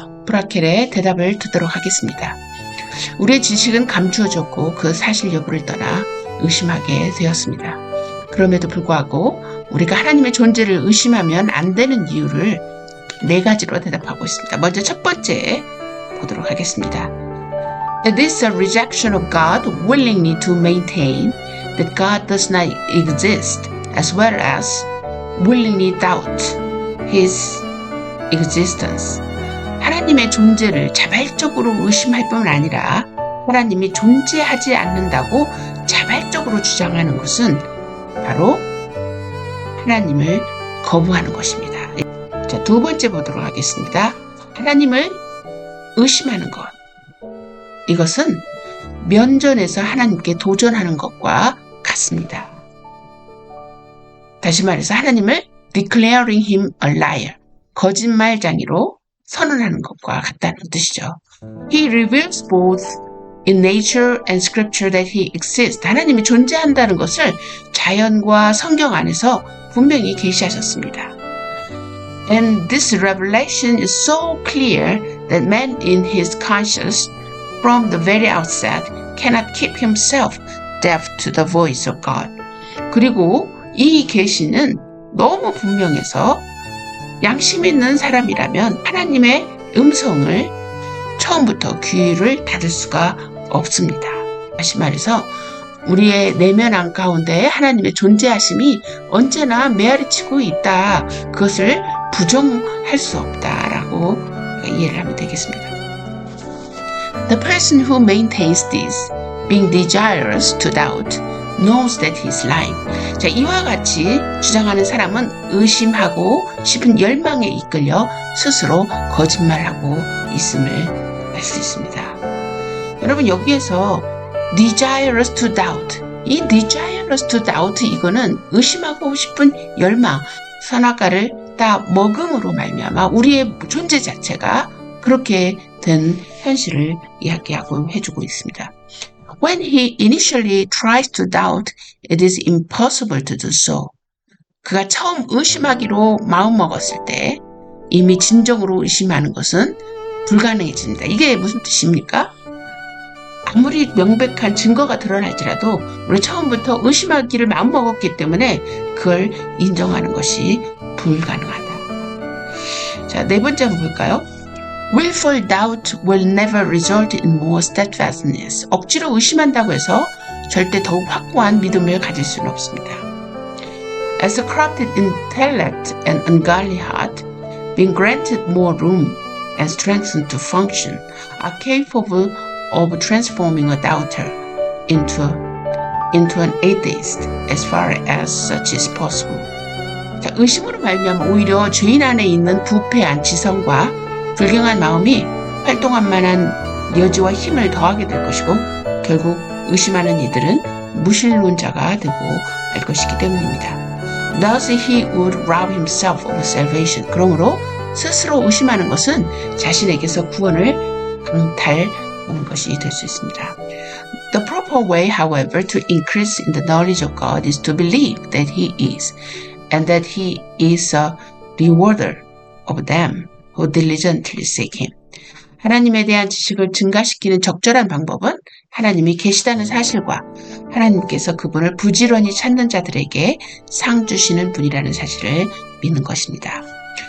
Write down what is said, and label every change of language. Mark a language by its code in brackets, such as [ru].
[ko] 브라켈의 대답을 듣도록 하겠습니다. 우리의 지식은 감추어졌고 그 사실 여부를 떠나 의심하게 되었습니다. 그럼에도 불구하고 우리가 하나님의 존재를 의심하면 안 되는 이유를 4가지로 대답하고 있습니다. 먼저 첫 번째 보도록 하겠습니다. [en] It is a rejection of God willingly to maintain that God does not exist as well as willingly doubt His existence. [ko] 하나님의 존재를 자발적으로 의심할 뿐만 아니라 하나님이 존재하지 않는다고 자발적으로 주장하는 것은 바로 하나님을 거부하는 것입니다. 자, 두 번째 보도록 하겠습니다. 하나님을 의심하는 것. 이것은 면전에서 하나님께 도전하는 것과 같습니다. 다시 말해서 하나님을 [en] declaring him a liar, [ko] 거짓말쟁이로 선언하는 것과 같다는 뜻이죠. [en] He reveals both in nature and scripture that he exists. [ko] 하나님이 존재한다는 것을 자연과 성경 안에서 분명히 계시하셨습니다. [en] And this revelation is so clear that man in his conscience from the very outset cannot keep himself deaf to the voice of God. [ko] 그리고 이 계시는 너무 분명해서 양심 있는 사람이라면 하나님의 음성을 처음부터 귀를 닫을 수가 없습니다. 다시 말해서 우리의 내면 한가운데 하나님의 존재하심이 언제나 메아리치고 있다. 그것을 부정할 수 없다라고 이해를 하면 되겠습니다. [en] The person who maintains this, being desirous to doubt, knows that he is lying. [ko] 자, 이와 같이 주장하는 사람은 의심하고 싶은 열망에 이끌려 스스로 거짓말하고 있음을 알 수 있습니다. 여러분, 여기에서 [en] desirous to doubt, [ko] 이 desirous to doubt 이거는 의심하고 싶은 열망, 선악과를 다 먹음으로 말미암아 우리의 존재 자체가 그렇게 된 현실을 이야기하고 해주고 있습니다. [en] When he initially tries to doubt, it is impossible to do so. [ko] 그가 처음 의심하기로 마음먹었을 때 이미 진정으로 의심하는 것은 불가능해집니다. 이게 무슨 뜻입니까? 아무리 명백한 증거가 드러날지라도 우리 처음부터 의심하기를 마음먹었기 때문에 그걸 인정하는 것이 불가능하다. 자, 네 번째 한번 볼까요? [en] Willful doubt will never result in more steadfastness. [ko] 억지로 의심한다고 해서 절대 더욱 확고한 믿음을 가질 수는 없습니다. [en] As a corrupted intellect and ungodly heart, being granted more room and strengthened to function, are capable of transforming a doubter into an atheist as far as such is possible. [ko] 자, 의심으로 말미암아 오히려 죄인 안에 있는 부패한 지성과 불경한 마음이 활동할 만한 여지와 힘을 더하게 될 것이고 결국 의심하는 이들은 무신론자가 되고 말 것이기 때문입니다. [en] Thus he would rob himself of salvation. [ko] 그러므로 스스로 의심하는 것은 자신에게서 구원을 강탈하는 것이 될 수 있습니다. [en] The proper way, however, to increase in the knowledge of God is to believe that he is, and that he is a rewarder of them who diligently seek him. [ko] 하나님에 대한 지식을 증가시키는 적절한 방법은 하나님이 계시다는 사실과 하나님께서 그분을 부지런히 찾는 자들에게 상 주시는 분이라는 사실을 믿는 것입니다.